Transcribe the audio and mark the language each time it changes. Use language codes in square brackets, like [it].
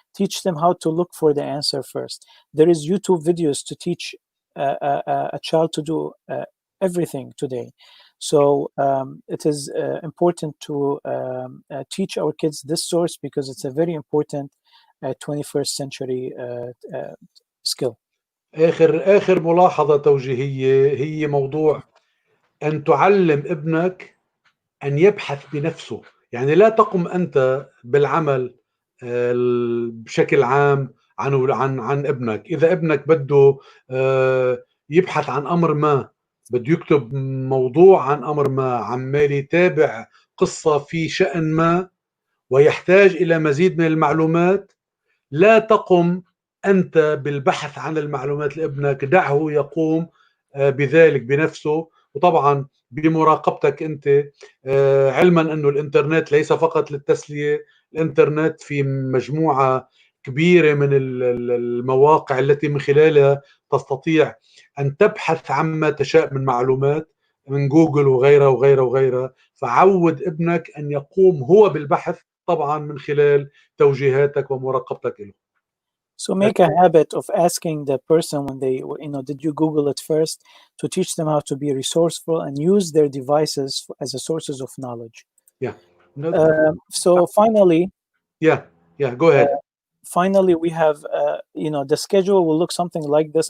[en] Teach them how to look for the answer first. There is YouTube videos to teach a child to do everything today. So it is important to teach our kids this source because it's a very important 21st century skill. [ar] آخر ملاحظة توجيهية هي موضوع أن تعلم ابنك أن يبحث بنفسه. يعني لا تقم أنت بالعمل بشكل عام عن ابنك. إذا ابنك بده يبحث عن أمر ما، بده يكتب موضوع عن أمر ما، عمال يتابع قصة في شأن ما ويحتاج إلى مزيد من المعلومات، لا تقم أنت بالبحث عن المعلومات لابنك، دعه يقوم بذلك بنفسه. وطبعا بمراقبتك أنت، علما أنه الإنترنت ليس فقط للتسلية، الإنترنت في مجموعة كبيرة من المواقع التي من خلالها تستطيع أن تبحث عما تشاء من معلومات من جوجل وغيرها وغيرها وغيرها. فعود ابنك أن يقوم هو بالبحث، طبعا من خلال توجيهاتك ومراقبتك له. [en] So make a habit of asking the person when they, did you Google it first, to teach them how to be resourceful and use their devices as a sources of knowledge. Yeah. So finally, go ahead. Finally, we have, the schedule will look something like this.